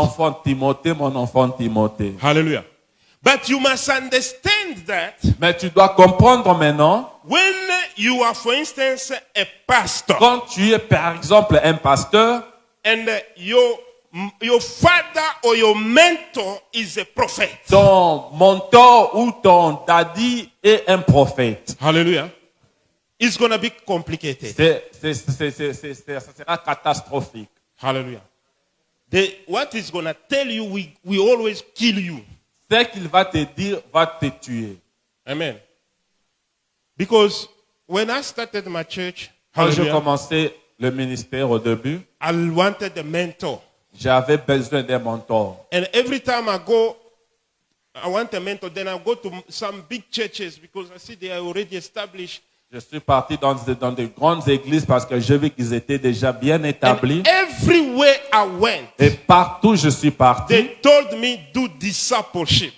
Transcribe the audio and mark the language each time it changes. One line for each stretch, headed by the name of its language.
French: enfant Timothée, mon enfant Timothée.
English: Hallelujah. But you must understand that
French: Mais tu dois comprendre maintenant,
English: when you are, for instance, a pastor,
French: quand tu es par exemple un pasteur,
English: and your father or your mentor is a prophet.
French: ton mentor ou ton daddy est un prophète.
English: Hallelujah. It's going to be complicated.
French: Ça sera catastrophique.
English: Hallelujah. What is going to tell you, we always kill you.
French: Ce qu'il va te dire va te tuer.
English: Amen. Because when I started my church,
French: Quand j'ai
English: hallelujah,
French: commencé le ministère au début,
English: I wanted a mentor.
French: j'avais besoin d'un mentor.
English: And every time I want a mentor, then I go to some big churches because I see they are already established.
French: Je suis parti dans de grandes églises parce que j'ai vu qu'ils étaient déjà bien établis.
English: And everywhere I went,
French: Et partout où je suis parti,
English: they told me do discipleship.